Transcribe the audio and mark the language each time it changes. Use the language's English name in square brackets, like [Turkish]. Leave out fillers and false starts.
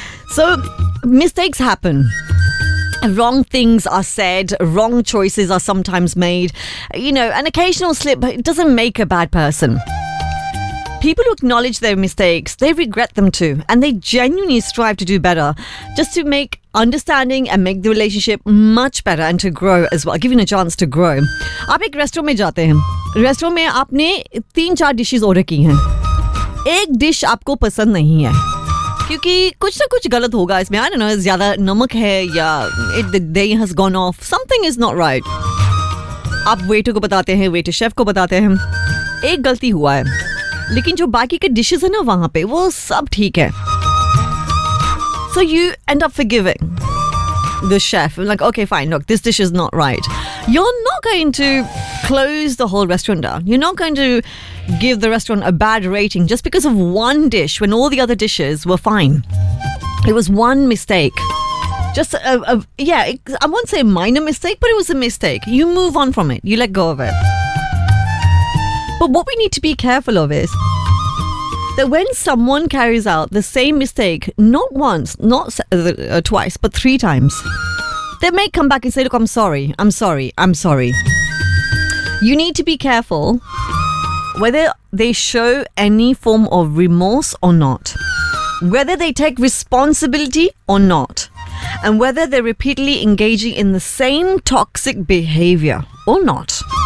[English] So mistakes happen. Wrong things are said, wrong choices are sometimes made. You know, an occasional slip doesn't make a bad person. People who acknowledge their mistakes, they regret them too, and they genuinely strive to do better, just to make understanding and make the relationship much better and to grow as well, giving a chance to grow. [Hindi] आप एक restaurant में जाते हैं. Restaurant में आपने तीन चार dishes order की हैं. एक डिश आपको पसंद नहीं है क्योंकि कुछ ना कुछ गलत होगा इसमें. [English] I don't know, [Hindi] ज्यादा नमक है या [English] It the day has gone off, something is not right. [Hindi] आप वेटर को बताते हैं, वेटर शेफ को बताते हैं, एक गलती हुआ है, लेकिन जो बाकी के डिशेस है ना वहां पे, वो सब ठीक है. [English] So you end up forgiving the chef, like okay fine, look this dish is not right. You are not going to close the whole restaurant down. You are not going to give the restaurant a bad rating just because of one dish when all the other dishes were fine. It was one mistake, just या I won't say minor mistake, but it was a mistake. You move on from it, you let go of it. But what we need to be careful of is that when someone carries out the same mistake, not once, not twice, but three times, they may come back and say, look, I'm sorry, I'm sorry, I'm sorry. You need to be careful whether they show any form of remorse or not, whether they take responsibility or not, and whether they're repeatedly engaging in the same toxic behavior or not.